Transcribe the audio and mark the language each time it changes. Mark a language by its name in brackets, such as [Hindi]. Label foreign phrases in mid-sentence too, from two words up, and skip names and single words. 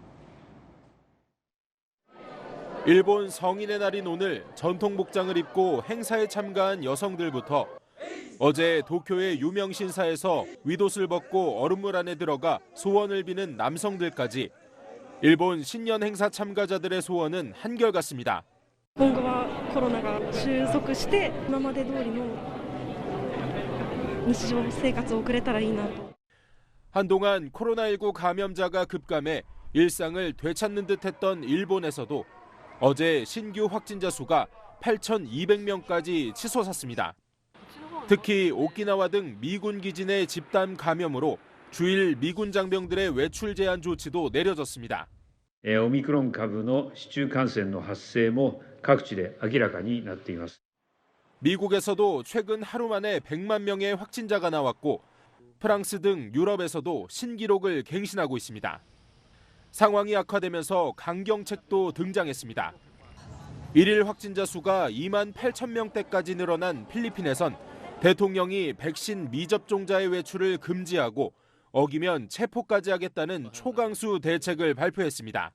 [Korean] 일본 성인의 날인 오늘 전통 복장을 입고 행사에 참가한 여성들부터 어제 도쿄의 유명 신사에서 윗옷을 벗고 얼음물 안에 들어가 소원을 비는 남성들까지 일본 신년 행사 참가자들의 소원은 한결같습니다. [Japanese] 今後はコロナが収束して今まで通りの日常生活を送れたらいいなと. [Korean] 한동안 코로나19 감염자가 급감해 일상을 되찾는 듯했던 일본에서도 어제 신규 확진자 수가 8,200명까지 치솟았습니다. 특히 오키나와 등 미군 기지 내 집단 감염으로 주일 미군 장병들의 외출 제한 조치도 내려졌습니다. [Japanese] オミクロン株の市中感染の発生も各地で明らかになっています. [Korean] 미국에서도 최근 하루 만에 100만 명의 확진자가 나왔고 프랑스 등 유럽에서도 신기록을 갱신하고 있습니다. 상황이 악화되면서 강경책도 등장했습니다. 일일 확진자 수가 2만 8천 명대까지 늘어난 필리핀에선 대통령이 백신 미접종자의 외출을 금지하고 어기면 체포까지 하겠다는 초강수 대책을 발표했습니다.